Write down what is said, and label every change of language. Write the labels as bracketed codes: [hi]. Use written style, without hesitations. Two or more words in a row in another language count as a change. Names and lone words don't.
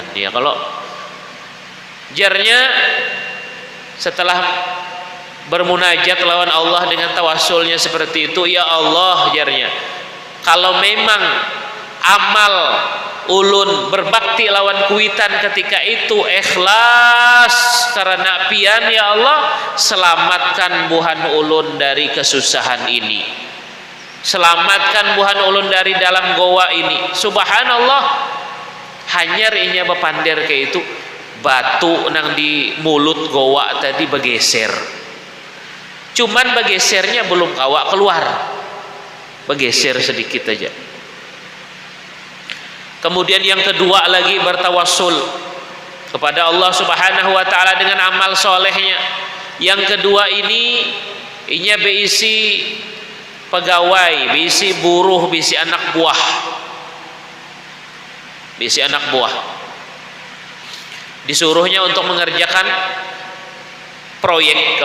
[bjn] Ya kalau jarnya setelah bermunajat lawan Allah dengan tawassulnya seperti itu, ya Allah jarnya, kalau memang amal ulun berbakti lawan kuitan ketika itu ikhlas karena pian, ya Allah selamatkan buhan ulun dari kesusahan ini, selamatkan buhan ulun dari dalam goa ini. Subhanallah, hanya inya bepandir ke itu, batu nang di mulut goa tadi bergeser, cuman bergesernya belum kawa keluar, bergeser sedikit aja. [id] Kemudian yang kedua lagi, bertawassul kepada Allah [ar] Subhanahu wa ta'ala [id] dengan amal solehnya. [bjn] Yang kedua ini inya beisi pegawai, beisi buruh, beisi anak buah, beisi anak buah, disuruhnya untuk mengerjakan proyek.